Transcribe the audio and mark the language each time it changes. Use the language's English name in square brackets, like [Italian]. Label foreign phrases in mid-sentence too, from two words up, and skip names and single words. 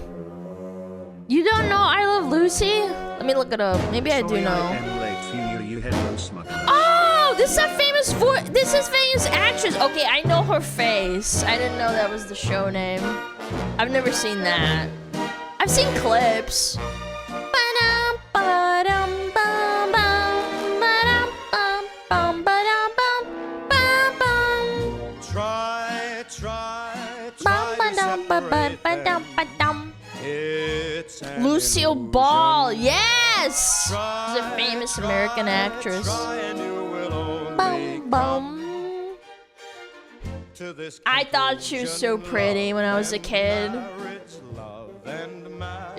[English] You don't know I Love Lucy? Let me look it up. Maybe I do Sorry I know. am late for you hello SmugAlana. Oh, this is a famous this is famous actress. Okay, I know her face. I didn't know that was the show name. I've never seen that. I've seen clips. Ba-dum, ba-dum, bum, bum, ba-dum, bum, bum, ba-dum, bum, bum, bum. Try Bum, to ba-dum, ba-ba, separate ba-dum, them. ba-dum. It's an Lucille illusion. Ball, yes! She's a Try, famous American actress. Try and you will only Bum, bum. to this I thought she was so pretty when I was a kid. marriage, love and marriage.